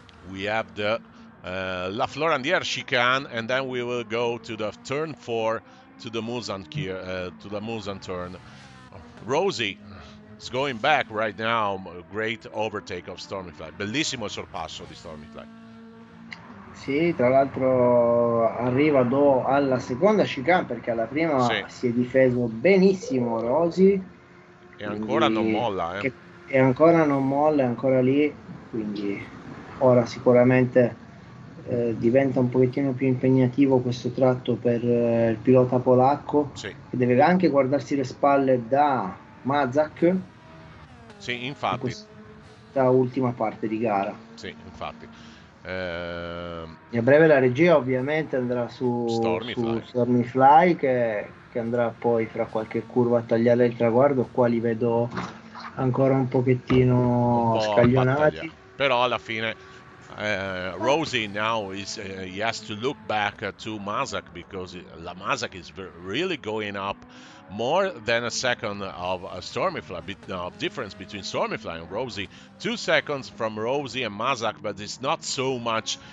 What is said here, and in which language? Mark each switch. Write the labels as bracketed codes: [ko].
[en] We have the La Florandière chicane, and then we will go to the turn 4 to the Mulsanne turn. Rosie is going back right now. Great overtake of Stormyfly. [it] Bellissimo sorpasso di Stormyfly. Sì, tra l'altro arriva alla seconda chicane perché alla prima si è difeso benissimo Rosi. E ancora non molla. E ancora non molla, è ancora lì, quindi ora sicuramente diventa un pochettino più impegnativo questo tratto per il pilota polacco, che deve anche guardarsi le spalle da Mazak. Sì, infatti. In questa ultima parte di gara. Sì, infatti. E a breve la regia ovviamente andrà su Stormyfly che andrà poi fra qualche curva a tagliare il traguardo. Qua li vedo ancora un pochettino scaglionati, però alla fine [en] Rosie now he has to look back to Mazak because Mazak is really going up more than a second of Stormyfly, difference between Stormyfly and Rosie. 2 seconds from Rosie and Mazak, but it's not so much.